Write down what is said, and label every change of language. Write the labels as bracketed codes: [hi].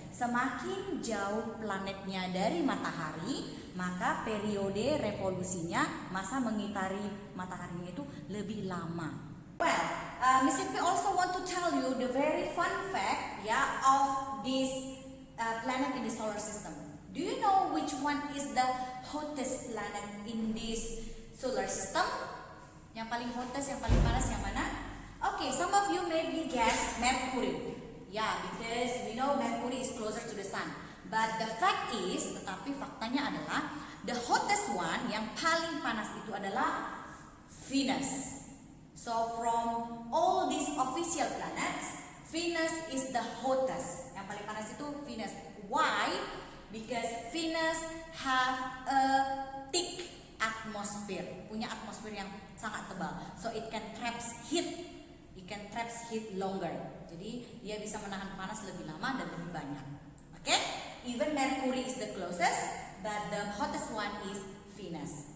[id] Semakin jauh planetnya dari matahari, maka periode revolusinya, masa mengitari mataharinya itu lebih lama. [en] Well, Miss Happy also want to tell you the very fun fact, ya, of this planet in the solar system. Do you know which one is the hottest planet in this solar system? [id] Yang paling hottest, yang paling panas yang mana? [en] Okay, some of you maybe guess Mercury. Yeah, because we know Mercury is closer to the sun. But the fact is, [id] tetapi faktanya adalah [en] the hottest one, [id] yang paling panas itu adalah Venus. [en] So from all these official planets, Venus is the hottest. [id] Yang paling panas itu Venus. [en] Why? Because Venus have a thick atmosphere, [id] punya atmosfer yang sangat tebal. [en] So it can traps heat. It can traps heat longer. [id] Jadi dia bisa menahan panas lebih lama dan lebih banyak. [en] Okay? Even Mercury is the closest, but the hottest one is Venus.